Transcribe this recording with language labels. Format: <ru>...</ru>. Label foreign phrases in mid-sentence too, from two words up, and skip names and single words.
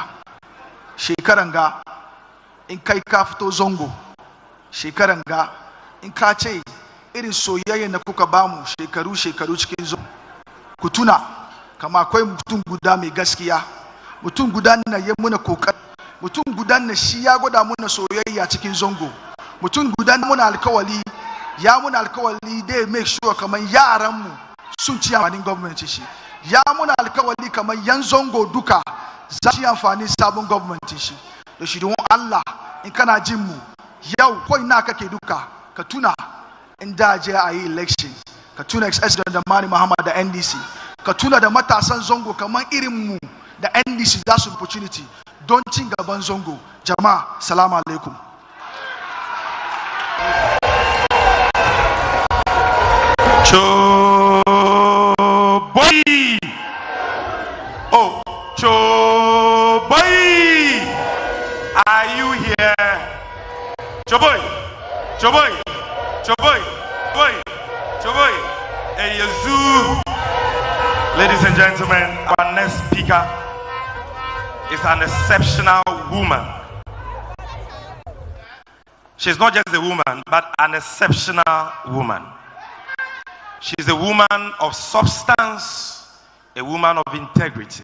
<ha>Shekaran ga in kai ka fito Zongo, shekaran ga in ka ce irin soyayyen da kuka bamu shekaru cikin Zongo, ku tuna kama akwai mutum guda mai gaskiya, mutum guda na yi muna kokari, mutum guda na shi ya gwada muna soyayya cikin Zongo, mutum guda muna alkawali, ya muna alkawali dai</ha> <en>make sure</en> <ha>kamar yaranmu sun ci amfanin gwamnati shi, ya muna alkawali kamar yan Zongo duka za su yi amfani sabon gwamnati shi. Da shi don Allah in kana jin mu yau ko ina kake duka ka tuna in da je a yi election, ka tuna Excellency Dramani Mahama da NDC, ka tuna da matasan Zongo kamar irin mu da NDC za su opportunity don cin gaban Zongo. Jama'a,</ha> <ar>salamu alaikum.</ar> <ha>Choboy! Oh, Choboy!</ha> <en>Are you here? Choboy! Choboy! Choboy! Choboy! Choboy! Hey, Yazoo! Ladies and gentlemen, our next speaker is an exceptional woman. She's not just a woman, but an exceptional woman. She's a woman of substance, a woman of integrity.</en>